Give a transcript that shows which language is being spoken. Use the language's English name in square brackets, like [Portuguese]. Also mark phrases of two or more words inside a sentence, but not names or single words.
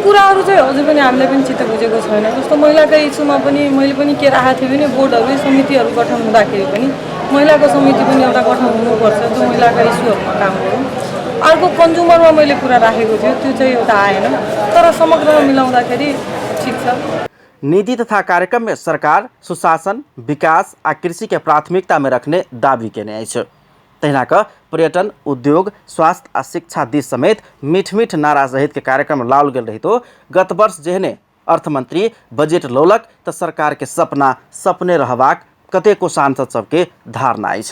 [Nepali] कुराहरू चाहिँ अझै पनि हामीले पनि चित्त बुझेको छैन। जस्तो महिलाका इस्युमा पनि मैले पनि के राखेको थिएँ भने बोर्डहरू समितिहरू गठन हुँदाखेरि पनि महिलाको समिति पनि एउटा गठन हुनुपर्छ जो महिलाका इस्युहरूमा काम गरौँ। अर्को कन्ज्युमरमा मैले कुरा राखेको थियो त्यो चाहिँ एउटा आएन। तर समग्रमा मिलाउँदाखेरि ठिक छ। [Maithili] नीति तथा कार्यक्रम में सरकार सुशासन, विकास आ कृषि के प्राथमिकता में रखने दावी केने अछि। तहिना क पर्यटन, उद्योग, स्वास्थ्य आ शिक्षा दिस समेत मीठ मीठ नारा सहित के कार्यक्रम लाओल गेल रही तो गत वर्ष जेहने अर्थमंत्री बजेट लौलक त सरकार के सपना सपने रहबाक कतेको सांसद सबके धारणा अछि।